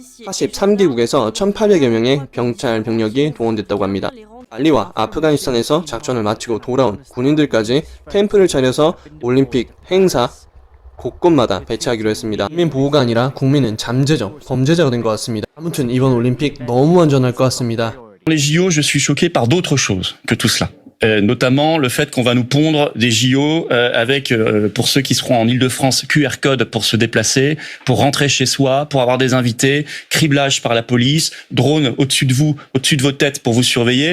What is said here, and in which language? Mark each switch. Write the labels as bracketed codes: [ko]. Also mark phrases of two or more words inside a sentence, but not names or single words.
[ko] 43개국에서 1,800여 명의 경찰 병력이 동원됐다고 합니다. 말리와 아프가니스탄에서 작전을 마치고 돌아온 군인들까지 캠프를 차려서 올림픽 행사 곳곳마다 배치하기로 했습니다. 국민 보호가 아니라 국민은 잠재적 범죄자가 된 것 같습니다. 아무튼 이번 올림픽 너무 안전할 것 같습니다. [fr] Les JO, je suis choqué par d'autres choses que tout cela. Notamment le fait qu'on va nous pondre des JO avec, pour ceux qui seront en Île-de-France, QR code pour se déplacer, pour rentrer chez soi, pour avoir des invités, criblage par la police, drone au-dessus de vous, au-dessus de vos têtes pour vous surveiller.